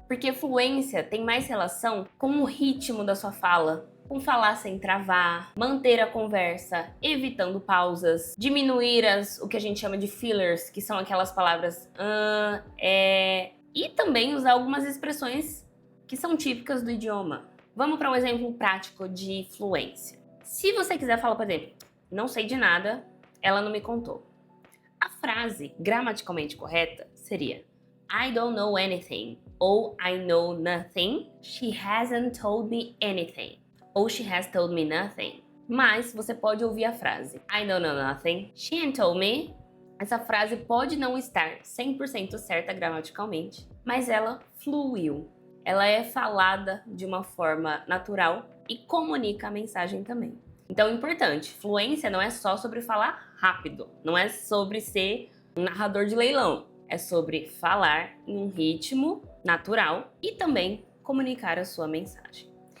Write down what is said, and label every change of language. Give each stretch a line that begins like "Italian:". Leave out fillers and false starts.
Portuguese: Porque fluência tem mais relação com o ritmo da sua fala, com falar sem travar, manter a conversa, evitando pausas, diminuir o que a gente chama de fillers, que são aquelas palavras e também usar algumas expressões que são típicas do idioma. Vamos para um exemplo prático de fluência. Se você quiser falar, por exemplo, não sei de nada, ela não me contou. A frase gramaticalmente correta seria
English: I don't know anything, ou I know nothing, she hasn't told me anything, ou she has told me nothing.
Portuguese: Mas você pode ouvir a frase
English: I don't know nothing, she ain't told me.
Portuguese: Essa frase pode não estar 100% certa gramaticalmente, mas ela fluiu. Ela é falada de uma forma natural e comunica a mensagem também. Então, importante, fluência não é só sobre falar rápido, não é sobre ser um narrador de leilão, é sobre falar em um ritmo natural e também comunicar a sua mensagem.